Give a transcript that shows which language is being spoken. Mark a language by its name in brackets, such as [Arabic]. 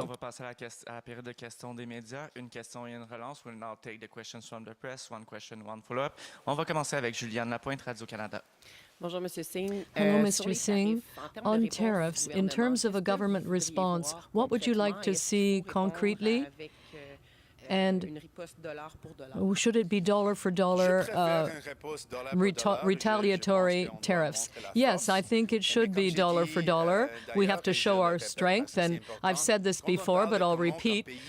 [French] On va passer à la période de questions des médias. Une question et une relance. [English] We'll now take the questions from the press. One question, one follow-up. [French] On va commencer avec Juliane Lapointe, Radio-Canada. Bonjour, Monsieur Singh. [English] Hello, Mr. Singh. On tariffs, in terms of a government response, what would you like to see concretely? And should it be dollar for dollar retaliatory tariffs? Yes, I think it should be dollar for dollar. We have to show our strength, and I've said this before, but I'll repeat.